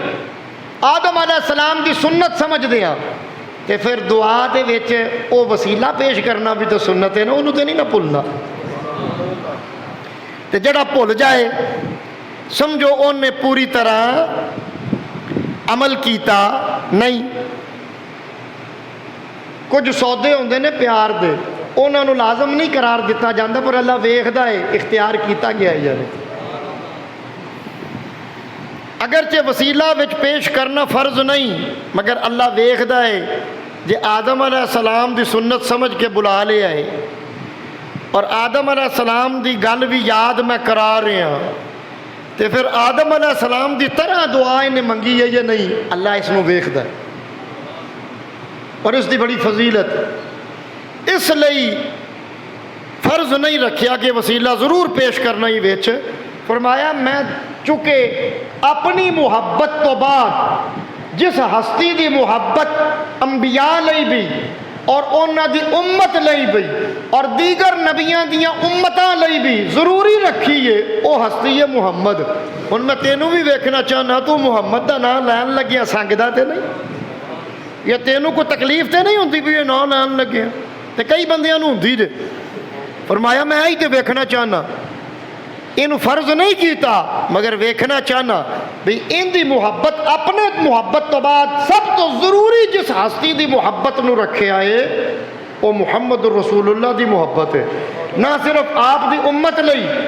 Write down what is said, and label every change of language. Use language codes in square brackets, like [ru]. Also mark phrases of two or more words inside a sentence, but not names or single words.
[pa] آدم علیہ السلام دی سنت سمجھ دیا تے پھر دعا دے وچ او وسیلہ پیش کرنا بھی تو سنت ہے نا، انہوں تے نہیں نہ بھولنا. تے جڑا بھول جائے سمجھو ان نے پوری طرح عمل کیتا نہیں. کچھ سودے ہوندے نے پیار دے، انہاں نوں لازم نہیں قرار دتا جاندا، پر اللہ ویکھدا ہے، اختیار کیتا گیا ہے یار۔ اگرچہ وسیلہ وچ پیش کرنا فرض نہیں، مگر اللہ ویکھدا ہے جے آدم علیہ السلام دی سنت سمجھ کے بلا لیا ہے، اور آدم علیہ السلام دی گل بھی یاد میں کرا رہا ہاں، تے پھر آدم علیہ السلام دی طرح دعا انہیں منگی ہے یا نہیں، اللہ اس نو ویکھدا ہے، اور اس دی بڑی فضیلت۔ اس لئی فرض نہیں رکھیا کہ وسیلہ ضرور پیش کرنا ہی وچ، فرمایا میں چونکہ اپنی محبت تو بعد جس ہستی دی محبت انبیاء لئی بھی اور انہاں دی امت لئی بھی اور دیگر نبیاں دیاں امتاں لئی بھی ضروری رکھی ہے، او ہستی ہے محمد۔ ہن میں تینوں بھی ویکھنا چاہنا، تو محمد دا نام لین لگیا سنگدا تے نہیں، یا تینوں کو تکلیف تے نہیں ہوندی بھی یہ نام لین لگیا؟ تے کئی بندیاں نوں ہوندی جے۔ فرمایا میں ہی تے ویکھنا چاہنا، ان فرض نہیں کیتا مگر ویکھنا چاہنا بھی ان دی محبت اپنے محبت تو بعد سب تو ضروری جس ہستی دی محبت نو رکھے آئے وہ [ar] محمد رسول اللہ [pa] دی محبت ہے، نہ صرف آپ دی امت لئی